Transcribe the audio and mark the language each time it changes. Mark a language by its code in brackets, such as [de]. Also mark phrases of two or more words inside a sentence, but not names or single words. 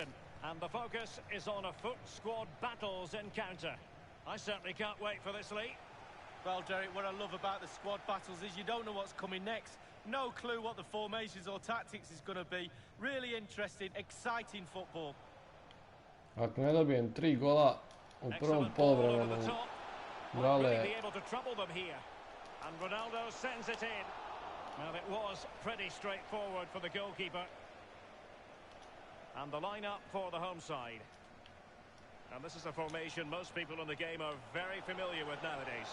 [en] And the focus is on a foot squad battles encounter. I certainly can't wait for this, Lee. Well, Derek, what I love about the squad battles is you don't know what's coming next. No clue what the formations or tactics is going to be. Really interesting, exciting football. [sr] Ako ne dobijem 3 gola u prvom poluvremenu, brale, [en] be able to trouble them here. And Ronaldo sends it in. Well, it was pretty straightforward for the goalkeeper. And the lineup for the home side. And this is a formation most people in the game are very familiar with nowadays.